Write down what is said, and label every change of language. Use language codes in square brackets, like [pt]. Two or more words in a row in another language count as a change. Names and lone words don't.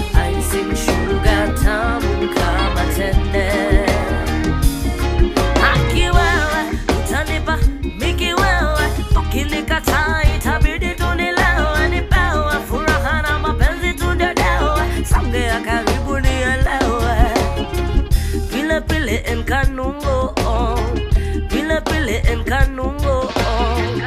[sw] Icing sugar tamu kama tende. Haki wewe, utanipa miki wewe. Ukinikataa itabidi tu nilewe, nipewe. Furaha na mapenzi tu ndedewe. Songea karibu nielewe. [luo] Pile pile en kanungo, oh. Pile pile en kanungo, oh.